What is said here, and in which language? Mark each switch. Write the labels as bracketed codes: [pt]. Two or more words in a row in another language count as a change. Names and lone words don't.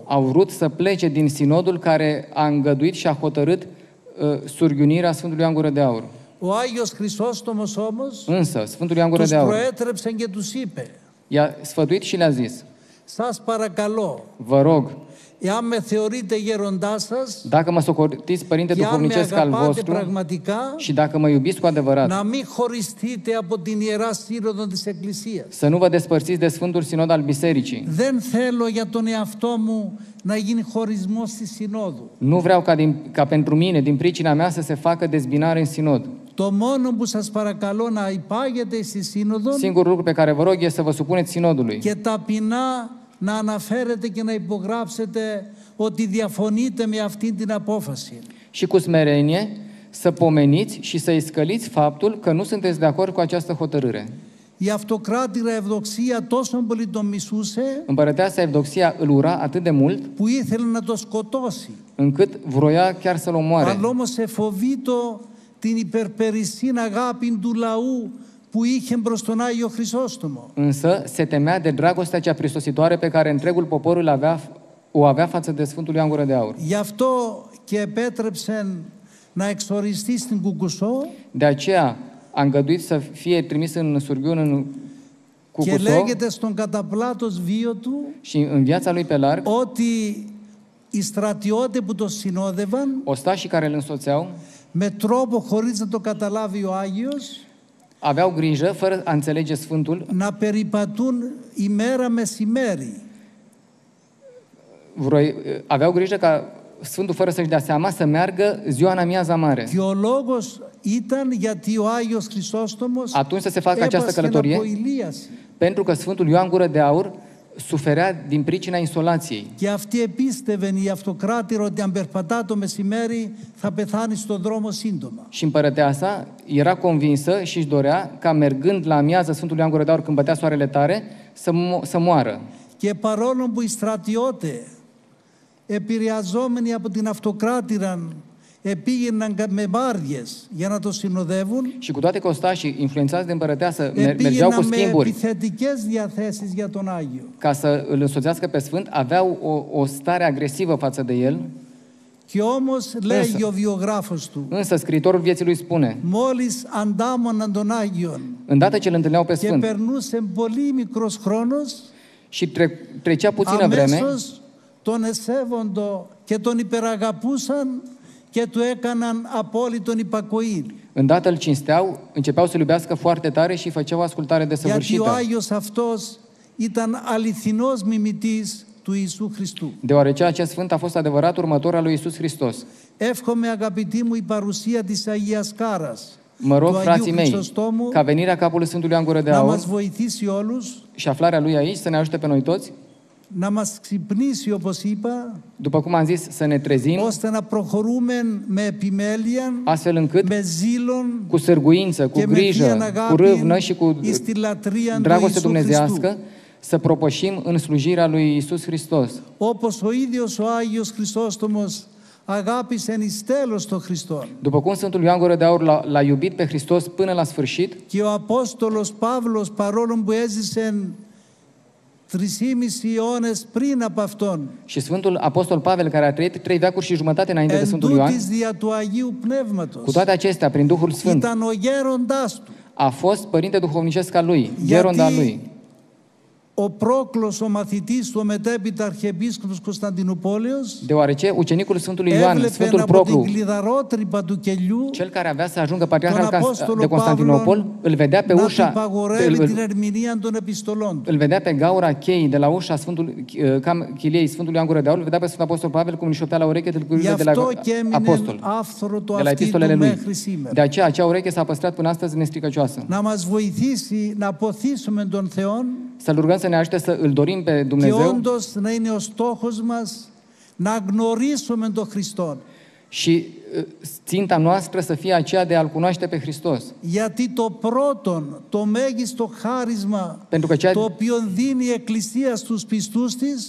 [ro] au vrut să plece din sinodul care a îngăduit și a hotărât surghiunirea Sfântului Ioan Gură de Aur. [el] Ο Άγιος Χρυσόστομος όμως [ro] Însă, Sfântul Ioan Gură [el] τους [ro] de Aur [el] προέτρεψαν και τους είπε, [ro] i-a sfătuit și le-a zis: [el] σας παρακαλώ, [ro] vă rog, [el] εάν με θεωρείτε γέροντά σας [ro] dacă mă socotiți părinte [el] και αν με [ro] duhovnicesc al [el] αγαπάτε [ro] vostru [el] πραγματικά, [ro] și dacă mă iubiți cu adevărat, [el] να μην χωριστείτε από την Ιερά Σύνοδο της Εκκλησίας. [ro] să nu vă despărțiți de Sfântul Sinod al Bisericii. [el] Δεν θέλω για τον εαυτό μου να γίνει χωρισμός στη Συνόδου. [ro] Nu vreau ca pentru mine, din pricina mea, să se facă dezbinare în sinod. [el] Το μόνο που σας παρακαλώ να υπάγετε στη Σύνοδο [ro] Singurul lucru pe care vă rog este să vă supuneți sinodului [el] και ταπεινά να αναφέρετε και να υπογράψετε ότι διαφωνείτε με αυτή την απόφαση. [ro] și cu smerenie să pomeniți și să iscăliți faptul că nu sunteți de acord cu această hotărâre. [el] Η αυτοκράτηρα Ευδοξία τόσο πολύ τον μισούσε [ro] Împărăteasa Evdoxia îl ura atât de mult [el] που ήθελε να το σκοτώσει. [ro] încât vroia chiar să-l omoare. [el] Αλλά όμως εφοβήτω την υπερπερισήν αγάπη του λαού που είχε προς τον Άγιο Χρυσόστομο. [ro] Însă se temea de dragostea cea pristositoare pe care întregul popor o avea față de Sfântul Ioan Gură de Aur. [el] Γι' αυτό και επέτρεψαν να εξοριστεί στην Κουκουσό [ro] De aceea a îngăduit să fie trimis în surghiun în [el] και [ro] Cucuso [el] λέγεται στον καταπλάτος βίο του [ro] și în viața lui pe larg, [el] ότι οι στρατιώτες που το συνόδευαν [ro] ostașii care îl însoțeau [el] με τρόπο χωρίς να το καταλάβει ο Άγιος [ro] aveau grijă, fără a înțelege Sfântul, [el] να περιπατούν ημέρα μεσημέρι. [ro] aveau grijă ca Sfântul, fără să-și dea seama, să meargă ziua în amiaza mare. [el] Και ο λόγος ήταν γιατί ο Άγιος Χρυσόστομος [ro] Atunci să se facă această [el] έπασχε [ro] călătorie, [el] από ηλίαση. [ro] pentru că Sfântul Ioan Gură de Aur suferea din pricina insolației. [el] Και αυτή επίστευε η αυτοκράτηρα ότι αν περπατά το μεσημέρι θα πεθάνει στον δρόμο σύντομα. [ro] Și împărăteasa era convinsă și își dorea ca mergând la amiază Sfântul Ioan Gură de Aur când bătea soarele tare, să moară. [el] Και παρόλο που οι στρατιώτες επηρεαζόμενοι από την αυτοκράτηρα πήγαιναν με βάρδιες για να το συνοδεύουν, [ro] Și cu toate că ostașii, influențați de împărăteasă, mergeau cu [el] πήγαιναν με [ro] schimburi [el] επιθετικές διαθέσεις για τον Άγιο. [ro] ca să îl însoțească pe Sfânt, aveau o stare agresivă față de el. [el] Και όμως λέγει ο βιογράφος του, [ro] Însă scriitorul vieții lui spune, [el] μόλις αντάμωναν τον Άγιον [ro] îndată ce îl întâlneau pe [el] και [ro] Sfânt [el] περνούσε πολύ μικρός χρόνος, [ro] și trecea puțină vreme, [el] αμέσως τον εσέβοντο και τον υπεραγαπούσαν και του έκαναν απόλυτον υπακοή. [ro] îndată îl cinsteau, începeau să-l iubească foarte tare și îi făceau ascultare [el] Γιατί ο [ro] desăvârșită, [el] Άγιος αυτός ήταν αληθινός μιμητής του Ιησού Χριστού. [ro] deoarece acest Sfânt a fost adevărat următor al lui Iisus Hristos. [el] Εύχομαι, αγαπητοί μου, η παρουσία της Αγίας Κάρας, [ro] Mă rog, [el] του Αγίου [ro] frații mei, [el] Χρυσοστόμου, [ro] ca venirea capului Sfântului Ioan Gură de [el] να [ro] Aur [el] μας βοηθήσει όλους, [ro] și aflarea lui aici să ne ajute pe noi toți, [el] να μας ξυπνήσει, όπως είπα, [ro] după cum am zis, să ne trezim, [el] ώστε να προχωρούμε με επιμέλεια, [ro] astfel încât [el] με ζήλον [ro] cu sârguință, cu [el] και με [ro] grijă, [el] θείαν [ro] cu [el] αγάπη [ro] râvnă și cu [el] εις τη λατρεία του [ro] dragoste [el] Ιησού [ro] dumnezeiască, [el] Χριστού. [ro] să propășim în slujirea lui Iisus Hristos. [el] Όπως ο ίδιος ο Άγιος Χρυσόστομος αγάπησε εις τέλος τον Χριστόν. [ro] După cum Sfântul Ioan Gură de Aur l-a iubit pe Hristos până la sfârșit, [el] Και ο Απόστολος Παύλος, παρόλο που έζησε 3,5 αιώνες πριν από αυτόν, [ro] și Sfântul Apostol Pavel, care a trăit 3 veacuri și jumătate înainte de [el] εν [ro] Sfântul Ioan, [el] τούτης δια του Αγίου [ro] cu [el] Πνεύματος, [ro] toate acestea, prin Duhul Sfânt, [el] ήταν ο γέροντάς του. [ro] a fost părinte duhovnicesc al lui, gheronda al lui. [el] Ο Πρόκλος, ο μαθητής του, ο μετέπειτα Αρχιεπίσκοπος Κωνσταντινούπολεως, [ro] Deoarece ucenicul Sfântului Ioan, [el] έβλεπε [ro] Sfântul [el] από [ro] Proclu, [el] την κλειδαρότρυπα του κελιού [ro] cel care avea să ajungă patriarh [el] τον [ro] al Apostolul de Constantinopol, îl vedea pe [el] να του [ro] ușa, [el] υπαγορεύει την ερμηνεία των επιστολών του. [ro] îl vedea pe gaura cheii de la ușa chiliei Sfântului Ioan Gură de Aur, îl vedea pe Sfântul Apostol Pavel cum îi șoptea la ureche [el] Γι' [ro] tâlcurile de la [el] αυτό και έμεινε [ro] apostol, [el] άφθορο το [ro] de la [el] αυτί του [ro] epistolele lui. [el] μέχρι σήμερα. [ro] De aceea, acea ureche s-a păstrat până astăzi nestricăcioasă. [el] Να μας βοηθήσει να αποθήσουμε τον Θεό [ro] Să-L rugăm să ne ajute să îl dorim pe [el] και [ro] Dumnezeu [el] όντως να είναι ο στόχος μας να γνωρίσουμε τον Χριστό. [ro] și ținta noastră să fie aceea de a-L cunoaște pe Hristos. [el] Γιατί το πρώτον, το μέγιστο χάρισμα [ro] Pentru că [el] το οποίο δίνει η Εκκλησία στους πιστούς της